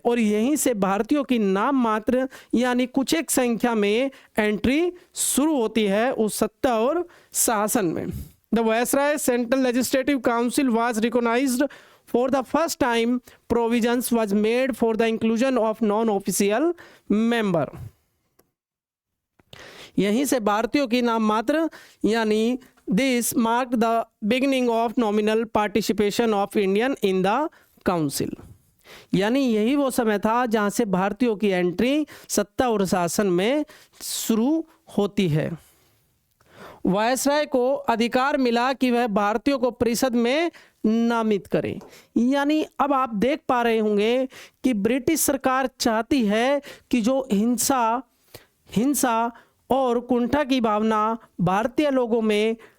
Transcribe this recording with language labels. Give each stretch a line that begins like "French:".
Hindi: और यहीं से भारतीयों की नाम मात्र यानी कुछ एक संख्या में एंट्री शुरू होती है उस सत्ता और शासन में।
English: The viceroy central legislative council was recognised for the first time, provisions was made for the inclusion of non official member.
Hindi: यहीं से भारतीयों की नाम मात्र यानी
English: This marked the beginning of nominal participation of Indian in the Council।
Hindi: यानी यही वो समय था जहाँ से भारतीयों की एंट्री सत्ता और शासन में शुरू होती है। वायसराय को अधिकार मिला कि वह भारतीयों को परिषद में नामित करे। यानी अब आप देख पा रहे होंगे कि ब्रिटिश सरकार चाहती है कि जो हिंसा और कुंठा की भावना भारतीय लोगों में